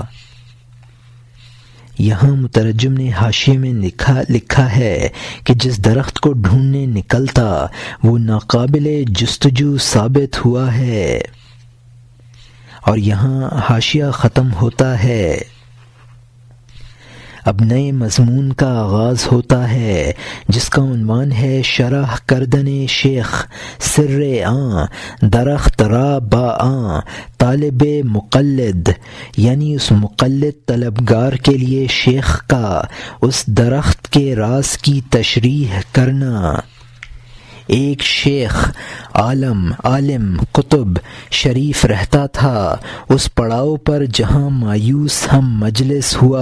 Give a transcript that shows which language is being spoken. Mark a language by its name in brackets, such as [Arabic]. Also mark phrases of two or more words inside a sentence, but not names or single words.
[Urdu] یہاں مترجم نے حاشیے میں لکھا ہے کہ جس درخت کو ڈھونڈنے نکلتا وہ ناقابل جستجو ثابت ہوا ہے۔ اور یہاں حاشیہ ختم ہوتا ہے۔ اب نئے مضمون کا آغاز ہوتا ہے، جس کا عنوان ہے [Persian] شرح کردن شیخ سر آں درخت را با آں طالب مقلد، [Urdu] یعنی اس مقلد طلبگار کے لیے شیخ کا اس درخت کے راز کی تشریح کرنا۔ ایک شیخ عالم قطب شریف رہتا تھا اس پڑاؤ پر جہاں مایوس ہم مجلس ہوا۔